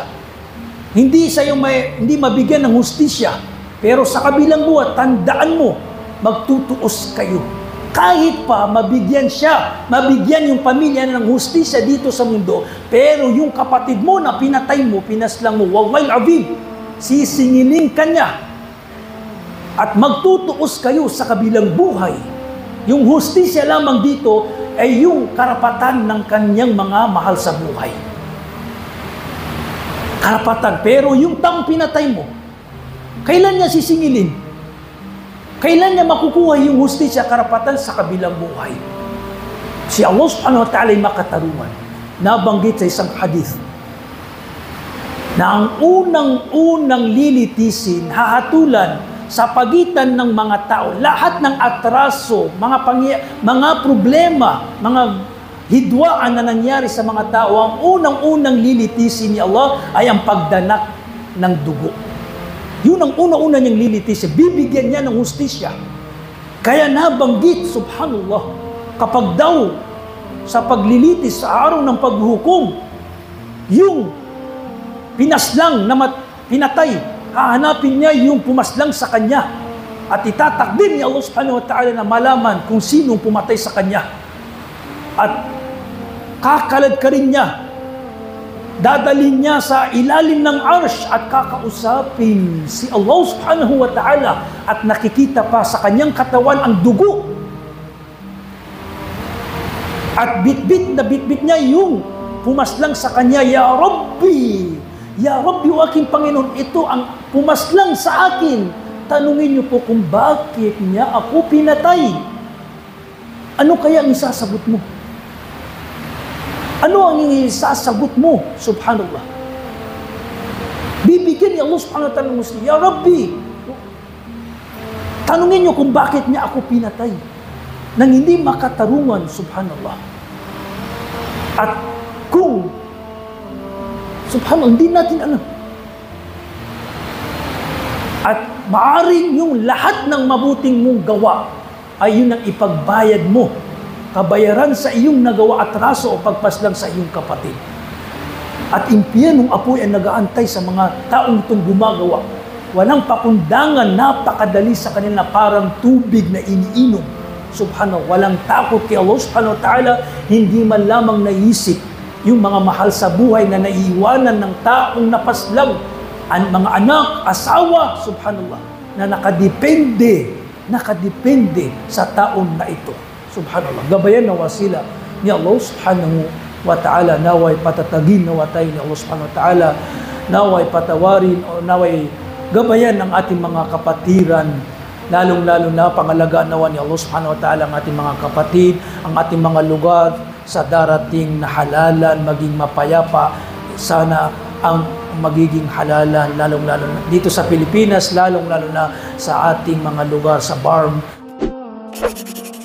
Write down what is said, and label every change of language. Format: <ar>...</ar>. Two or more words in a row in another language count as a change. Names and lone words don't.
<tl>Hindi mabigyan ng hustisya. Pero sa kabilang buwan, tandaan mo, magtutuos kayo. Kahit pa mabigyan siya, mabigyan yung pamilya ng hustisya dito sa mundo, pero yung kapatid mo na pinatay mo, pinaslang mo,</tl> <ar>والله العظيم,</ar> <tl>sisingilin ka niya. At magtutuos kayo sa kabilang buhay. Yung hustisya lamang dito ay yung karapatan ng kanyang mga mahal sa buhay. Karapatan. Pero yung taong pinatay mo, kailan niya sisingilin? Kailan niya makukuha yung hustisya, karapatan sa kabilang buhay? Si</tl> <ar>الله سبحانه وتعالى</ar> <tl>ay makatarungan. Nabanggit sa isang hadith na ang unang-unang lilitisin, hahatulan sa pagitan ng mga tao, lahat ng atraso, mga problema, mga hidwaan na nangyari sa mga tao, ang unang-unang lilitisin ni Allah ay ang pagdanak ng dugo. Yun ang una-una niyang lilitisin. Bibigyan niya ng hustisya. Kaya nabanggit, subhanallah, kapag daw sa paglilitis sa araw ng paghuhukom, yung pinaslang na pinatay, hahanapin niya yung pumaslang sa kanya at itatakdir ni</tl> <ar>الله سبحانه وتعالى</ar> <tl>na malaman kung sinong pumatay sa kanya. At kakalad ka rin niya, dadalhin niya sa ilalim ng arsh at kakausapin si</tl> <ar>الله سبحانه وتعالى</ar> <tl>at nakikita pa sa kanyang katawan ang dugo. At bitbit na bitbit niya yung pumaslang sa kanya,</tl> <ar>يا ربي يا ربي,</ar> <tl>o aking Panginoon, ito ang pumaslang sa akin. Tanungin niyo po kung bakit niya ako pinatay. Ano kaya ang isasagot mo? Ano ang isasagot mo? Subhanallah. Bibigyan ni</tl> <ar>الله سبحانه وتعالى</ar> <tl>ng hustisya,</tl> <ar>يا ربي,</ar> <tl>tanungin niyo kung bakit niya ako pinatay. Nang hindi makatarungan, subhanallah. At kung subhanallah, hindi natin alam. At maaring yung lahat ng mabuting mong gawa ay yun ang ipagbayad mo, kabayaran sa iyong nagawa atraso o pagpaslang sa iyong kapatid. At impyernong apoy ang nagaantay sa mga taong itong gumagawa. Walang pakundangan, napakadali sa kanila, parang tubig na iniinom. Subhanallah, walang takot kay</tl> <ar>الله سبحانه وتعالى,</ar> <tl>hindi man lamang naisip yung mga mahal sa buhay na naiiwanan ng taong napaslang, ang mga anak, asawa, subhanallah, na nakadepende sa taon na ito. Subhanallah. Gabayan na wasila ni</tl> <ar>الله سبحانه وتعالى,</ar> <tl>naway patatagin na watay ni</tl> <ar>الله سبحانه وتعالى,</ar> <tl>naway patawarin o naway gabayan ng ating mga kapatiran, lalong-lalo na pangalagaan nawa ni</tl> <ar>الله سبحانه وتعالى</ar> <tl>ang ating mga kapatid, ang ating mga lugar sa darating na halalan, maging mapayapa. Sana ang magiging halalan, lalong-lalo na dito sa Pilipinas, lalong-lalo na sa ating mga lugar sa BARM.</tl>